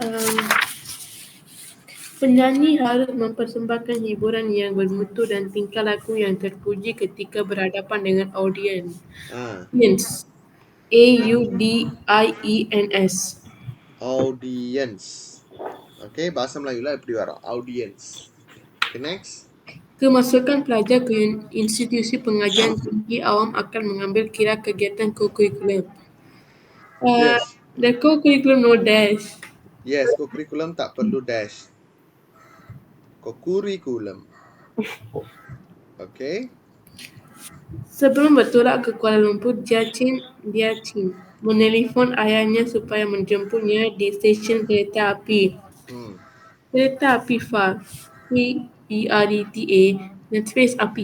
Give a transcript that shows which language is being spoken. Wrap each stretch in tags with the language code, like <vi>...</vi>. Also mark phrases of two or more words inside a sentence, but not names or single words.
<ms>Penyanyi harus mempersembahkan hiburan yang bermutu dan tingkah laku yang terpuji ketika berhadapan dengan audiens.</ms> <en>Audience. AUDIENS. Audience. Okay,</en> <ms>bahasa Melayu lah</ms> <ta>எப்படி வரும்?</ta> <en>Audience. Okay, next.</en> <ms>Kemasukan pelajar ke institusi pengajian tinggi awam akan mengambil kira kegiatan co-curriculum.</ms> <en>Yes. The co-curriculum no dash.</en> <ms>Yes, co-curriculum tak perlu dash. Co-curriculum.</ms> <en>Okay.</en> <ms>Sebelum bertolak ke Kuala Lumpur, Dia Chin menelpon ayahnya supaya menjemputnya di stesen kereta api. Kereta api FAR. PERETA dan space api.</ms>